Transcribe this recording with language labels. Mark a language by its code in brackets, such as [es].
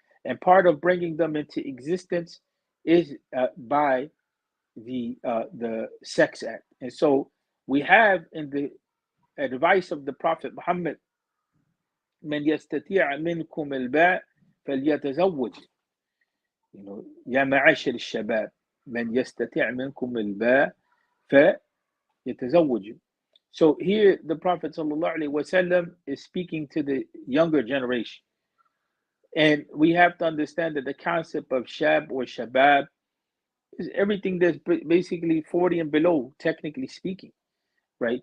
[en] And part of bringing them into existence is by the sex act. And so we have in the advice of the Prophet Muhammad, [ar] من يستطيع منكم الباء فليتزوج. يا معاشر الشباب من يستطيع منكم الباء فيتزوج. [en] So here the Prophet ﷺ is speaking to the younger generation. And we have to understand that the concept of shab or shabab is everything that's basically 40 and below, technically speaking, right?